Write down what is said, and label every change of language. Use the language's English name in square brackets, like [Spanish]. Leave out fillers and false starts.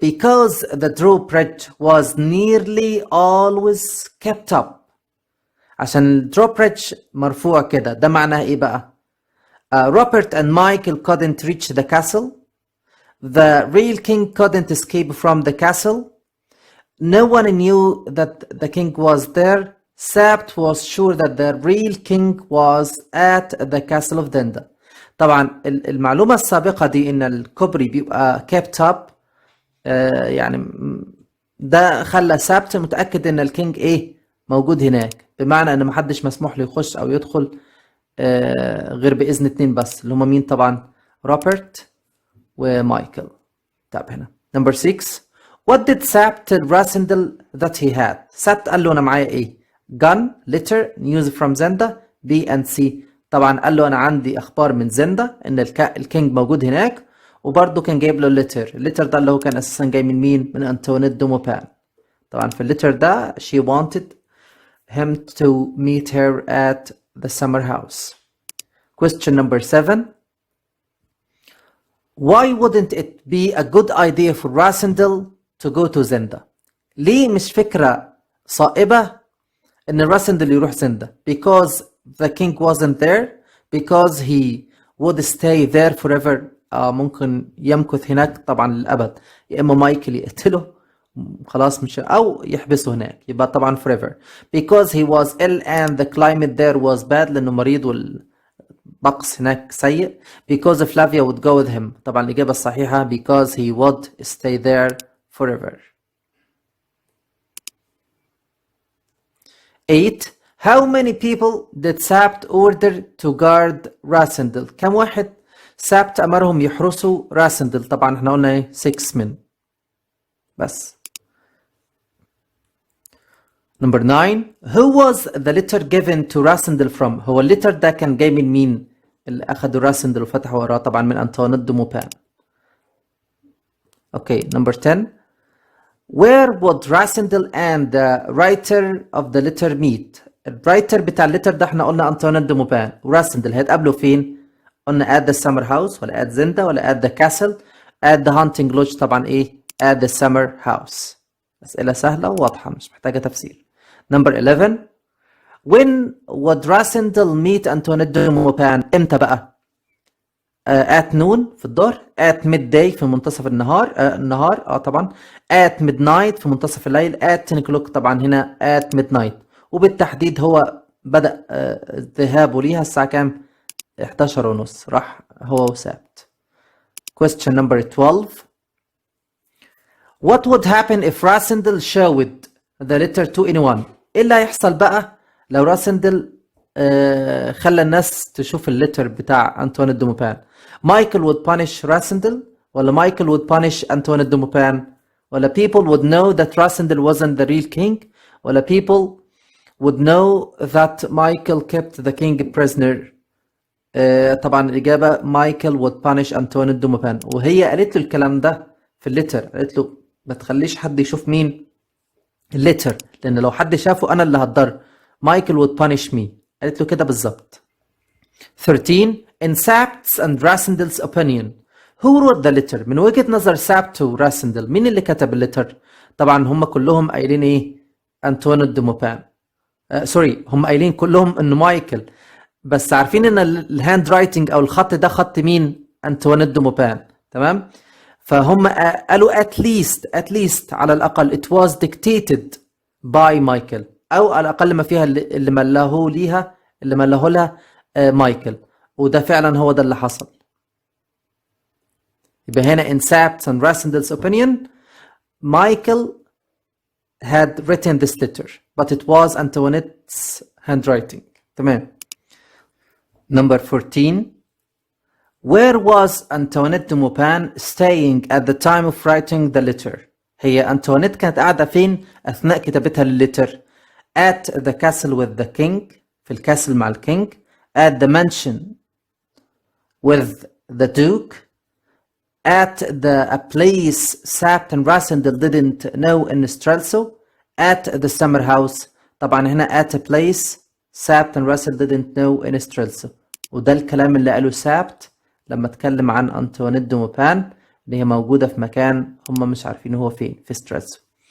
[English] Because the drawbridge was nearly always kept up. [Arabic] عشان الدrawbridge مرفوع كده. ده معناه ايه بقى؟ [English] Robert and Michael couldn't reach the castle. The real king couldn't escape from the castle. No one knew that the king was there. Sabt was sure that the real king was at the castle of Zenda. [Arabic] طبعا المعلومة السابقة دي ان الكوبري بيبقى [English] kept up. [Arabic] يعني ده خلى سابت متأكد ان الكينج ايه موجود هناك. بمعنى ان محدش مسموح له يخش او يدخل غير بإذن 2 بس اللي هما مين طبعا؟ روبرت ومايكل. طب هنا [English] Number 6. What did Sabt tell Rasendel that he had? [Arabic] سابت قال له انا معايا ايه؟ [English] gun, letter, news from Zenda, B and C. [Arabic] طبعا قال له انا عندي اخبار من زندا ان الكينج موجود هناك. وبرضه كان جايب له الليتر ده اللي هو كان اساسا جاي من مين؟ من انطوانيت دوموبان. طبعا في الليتر ده [English] she wanted him to meet her at the summer house. Question number 7. Why wouldn't it be a good idea for Rasendel to go to Zenda? [Arabic] ليه مش فكرة صائبة إن راسندل يروح زندا؟ [English] Because the king wasn't there, because he would stay there forever. [Arabic] ممكن يمكث هناك طبعا للأبد، يا إما مايكل يقتله خلاص مش، أو يحبسه هناك، يبقى طبعا [English] forever. Because he was ill and the climate there was bad، [Arabic] لأنه مريض والطقس هناك سيء. [English] Because Flavia would go with him، [Arabic] طبعا الإجابة الصحيحة [English] because he would stay there forever. 8. How many people did Sabt order to guard Rasendel? [Arabic] كم واحد سابت أمرهم يحرسوا راسندل؟ طبعا احنا قلنا ايه [English] 6 men [Arabic] بس. [English] Number 9. Who was the letter given to Rasendel from? [Arabic] هو الليتر ده كان جاي من مين اللي أخدوا راسندل وفتحوا وراه؟ طبعا من أنطوانيت دو موبان. [English] Okay, number 10. Where would Rasendel and the writer of the letter meet? [Arabic] الرايتر بتاع الليتر ده احنا قلنا أنطوانيت دو موبان، وراسندل هيتقابلوا فين؟ قلنا [English] at the summer house [Arabic] ولا at زندا ولا at the castle؟ [English] at the hunting lodge [Arabic] طبعا ايه؟ at the summer house. أسئلة سهلة وواضحة مش محتاجة تفسير. [English] Number 11. When would Rasendel meet Antoinette de Mauban? امتى بقى؟ at noon [Arabic] في الظهر، [English] at midday [Arabic] في منتصف النهار طبعا، [English] at midnight [Arabic] في منتصف الليل، [English] at 10 o'clock [Arabic] طبعا هنا [English] at midnight. [Arabic] وبالتحديد هو بدأ ذهابه ليها الساعة كام؟ 11:30 راح هو وسابت. [English] Question number 12. What would happen if Rasendel showed the letter to anyone? [Arabic] ايه اللي هيحصل بقى لو راسندل خلى الناس تشوف الليتر بتاع أنطوانيت دو موبان؟ [English] Michael would punish Rasendel [Arabic] ولا مايكل [English] would punish Antoinette de Mauban? ولا people would know that Rasendel wasn't the real king؟ ولا people would know that Michael kept the king prisoner؟ [Arabic] طبعا الإجابة مايكل [English] would punish Antoinette de Mauban. [Arabic] وهي قالت له الكلام ده في الليتر، قالت له ما تخليش حد يشوف مين الليتر، لأن لو حد شافه أنا اللي هتضر. مايكل [English] would punish me، [Arabic] قالت له كده بالظبط. [English] 13. In Sabt's and Rasendel's opinion, who wrote the letter? [Arabic] من وجهة نظر سابت وراسندل مين اللي كتب الليتر؟ طبعا هم كلهم قايلين ايه؟ أنطوانيت دو موبان. سوري، هم قايلين كلهم انه مايكل، بس عارفين ان الهاند رايتنج او الخط ده خط مين؟ أنطوانيت دو موبان، تمام؟ فهم قالوا [English] at least [Arabic] على الأقل [English] it was dictated by [Arabic] مايكل، أو على الأقل ما فيها اللي ملاه لها مايكل، وده فعلا هو ده اللي حصل. يبقى هنا [English] in Sabt's and Rasendel's opinion Michael had written this letter but it was Antoinette's handwriting. [Arabic] تمام. [English] Number 14. Where was Antoinette de Maupin staying at the time of writing the letter? [Arabic] هي أنطوانيت كانت قاعدة فين أثناء كتابتها للليتر؟ [English] at the castle with the king، [Arabic] في الكاسل مع الكينج، [English] at the mansion with the duke، at a place Sapt and Rasendel didn't know in Strelso، at the summer house. [Arabic] طبعا هنا [English] at a place Sapt and Rasendel didn't know in Strelso، [Arabic] وده الكلام اللي قاله سابت لما اتكلم عن أنطوانيت دو موبان اللي هي موجودة في مكان هم مش عارفين هو فين في ستريسو.